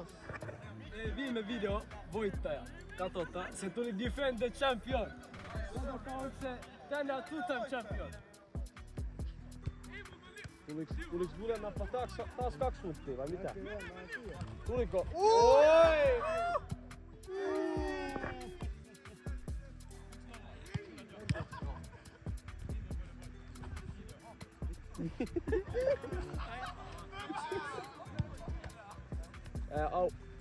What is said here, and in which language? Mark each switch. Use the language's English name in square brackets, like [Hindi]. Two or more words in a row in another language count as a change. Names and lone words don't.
[Finnish] Viime video voittaja. Katsotaan, se tuli Defend the Champion. Katsotaan, onko se tänään [English] two-time champion. [Finnish] Tuliks Julian nappa taas 2 futtia vai mitä? Tuliko? Oi! Au.